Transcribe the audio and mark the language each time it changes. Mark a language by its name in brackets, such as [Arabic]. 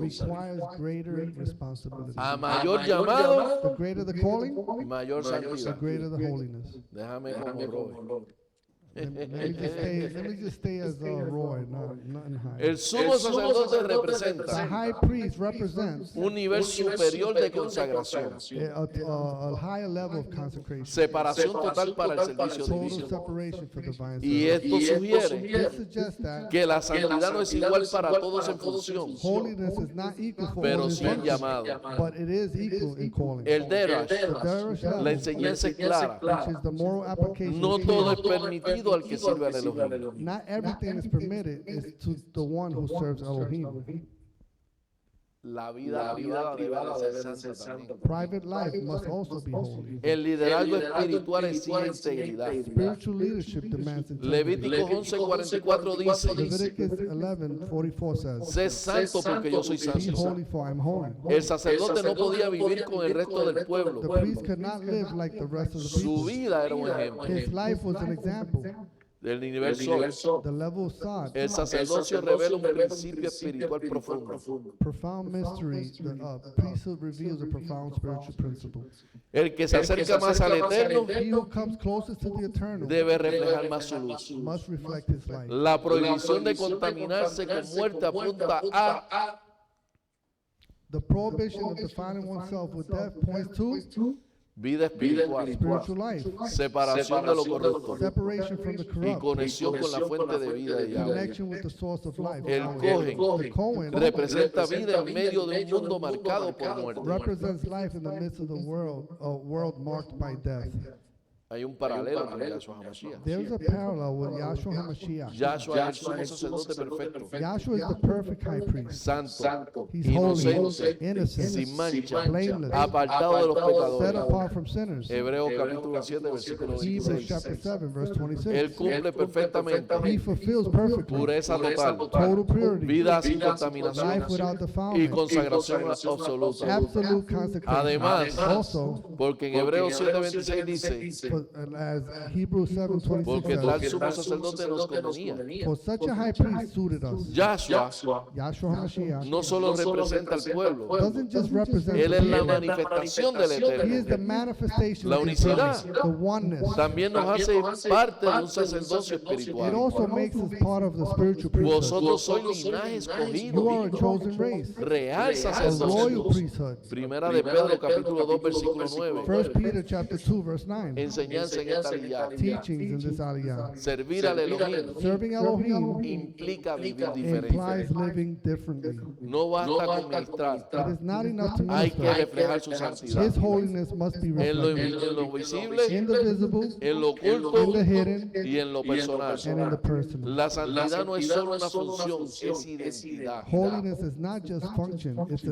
[English] requires greater responsibility. [Spanish] A mayor llamado, [English] The greater the calling, [Spanish] mayor [English] the [Spanish] santidad. [English] greater the holiness. [Spanish] Déjame como Roy. [English] Let me just stay as Roy, nothing high. [Spanish] El sumo sacerdote [English] The [Spanish] representa [English] high priest represents [Spanish] un nivel superior de consagración, [English] a higher level of consecration, [Spanish] separación total para el servicio [English] total [Spanish] divino. [English] separation for divine [Spanish] Y [English] service. [Spanish] esto sugiere [English] This suggests that [Spanish] que la santidad no es igual para todos en función, [English] holiness is not equal for all [Spanish] pero [English] in [Spanish] sí en [English] function, [Spanish] llamado. [English] but it is equal in calling. [Spanish] El Derash, [English] The Derash [Spanish] la [English] level, [Spanish] enseñanza es clara. [English] which is the moral application, [Spanish] No [English] is [Spanish] todo es [English] clear. [Spanish] permitido al que sirve al Elohim. [English] Not everything is permitted is to the one who serves Elohim. [Spanish] La vida privada debe de ser santa también. [English] Private life must also be holy. [Spanish] El liderazgo espiritual exige integridad. [English] Spiritual leadership demands integrity. [Spanish] Levítico 11:44 dice: [English] Leviticus 11:44 says, [Spanish] sé santo porque yo soy [English] "Be [Spanish] santo. [English] holy, for I am holy." [Spanish] El sacerdote no podía vivir con el resto del [English] The [Spanish] pueblo. [English] priest could not live like the rest of the [Spanish] Su [English] people. [Spanish] vida era un ejemplo. [English] His life was an example. [Spanish] Del nivel sol, [English] The level of thought, [Spanish] el sacerdocio revela un principio espiritual profundo. [English] profound mystery. The priesthood reveals a profound spiritual principle. [Spanish] El que se acerca más al eterno [English] He who comes closest to the eternal [Spanish] debe reflejar más su luz. [English] must reflect his life. [Spanish] La prohibición de contaminarse con muerte apunta a [English] The prohibition of defining oneself with death points to [Spanish] vida espiritual, [English] spiritual life, [Spanish] separación de lo corrupto [English] separation from the [Spanish] y [English] corrupt, [Spanish] conexión con la fuente de vida de Yahweh. [English] connection with the source of life. [Spanish] El [English] The Cohen [Spanish] representa vida en medio de un mundo marcado por muerte. [English] represents life in the midst of the world, a world marked by death. [Spanish] Hay un paralelo con Yahshua HaMashiach. [English] There's a parallel with Yahshua HaMashiach. [Spanish] Yahshua es el sumo sacerdote perfecto, [English] Yahshua is the perfect high priest. [Spanish] santo, [English] He's holy, [Spanish] inocente, [English] innocent, [Spanish] sin mancha, [English] blameless, [Spanish] apartado de los [English] set [Spanish] pecadores. [English] apart from sinners. [Spanish] Hebreos capítulo 7, versículo [English] Hebrews [Spanish] 26. [English] chapter 7, verse [Spanish] Él [English] 26. [Spanish] cumple perfectamente [English] He fulfills perfectly [Spanish] pureza total, [English] total purity, [Spanish] vida sin contaminación [English] life without [Spanish] y [English] defilement, [Spanish] consagración absoluta. [English] absolute consecration. [Spanish] Además, [English] Also, [Spanish] porque en Hebreos 7:26 dice, [English] as Hebrews 7:26 [Spanish] porque tal [English] says, [Spanish] sumo sacerdote nos convenía. [English] for such a high priest suited us. [Spanish] Yahshua [English] Yahshua HaMashiach [Spanish] no solo representa al pueblo, [English] doesn't just represent [Spanish] Él [English] the [Spanish] es la [English] people. [Spanish] manifestación del [English] He is [Spanish] Eterno. [English] the manifestation [Spanish] La [English] of His [Spanish] unicidad [English] presence, the oneness. [Spanish] También nos hace parte de un sacerdocio [English] It [Spanish] espiritual. [English] also makes us part of the spiritual priesthood. [Spanish] Vosotros sois linaje [English] You are a [Spanish] escogido, [English] chosen race, [Spanish] real [English] a royal [Spanish] sacerdocio. [English] priesthood. [Spanish] Primera de Pedro capítulo 2 versículo 9. [English] 1 Peter chapter 2 verse 9. [Spanish] Enseñanza en esta línea. [English] Teachings in this aliyah. [Spanish] Servir al Elohim [English] Serving Elohim [Spanish] implica vivir [English] implies [Spanish] diferente. [English] living differently. [Spanish] No basta con ministrar, [English] It is not enough to [Spanish] hay que [English] minister. [Spanish] reflejar su santidad. [English] His holiness must be [Spanish] En lo, [English] reflected [Spanish] en lo visible, [English] in the visible, [Spanish] en lo [English] in the [Spanish] oculto [English] hidden, [Spanish] y en lo personal. [English] and in the personal. [Spanish] La santidad no es solo una función, es identidad. [English] Holiness is not just function, it's an